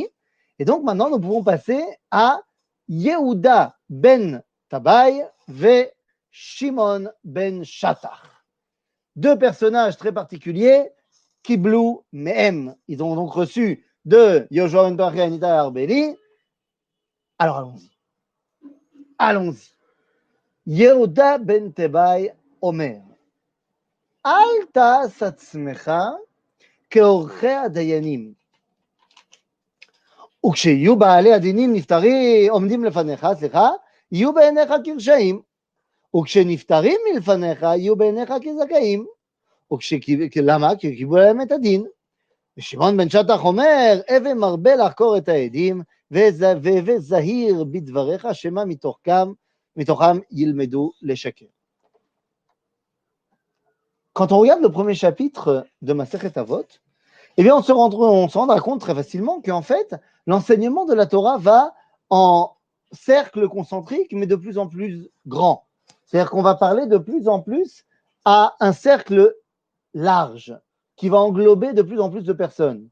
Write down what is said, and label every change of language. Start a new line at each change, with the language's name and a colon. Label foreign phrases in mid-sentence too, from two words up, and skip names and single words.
French: Et donc, maintenant, nous pouvons passer à Yehuda ben Tabai ve Shimon ben Shattach. Deux personnages très particuliers,
Hebrew: קיבלו מהם.
French: Ils ont donc reçu de Yoshua ben Perachia Venitai à Arbeli. Alors, allons-y. Allons-y. Yehuda ben Tabai Omer.
Hebrew: אל תעש עצמך כעורכי הדיינים. וכשיהיו בעלי הדינים עומדים לפניך, יהיו בעיניך כרשעים. וכשנפטרים מלפניך, יהיו בעיניך כזכאים. למה? כי קיבלו להם את הדין. ושמעון בן שטח אומר, הווה מרבה לחקור את העדים, והווה זהיר בדבריך, שמא מתוכם ילמדו לשקר.
French: Quand on regarde le premier chapitre de Masechet Avot, eh bien, on se rendra compte très facilement qu'en fait, l'enseignement de la Torah va en cercle concentrique, mais de plus en plus grand. C'est-à-dire qu'on va parler de plus en plus à un cercle large, qui va englober de plus en plus de personnes.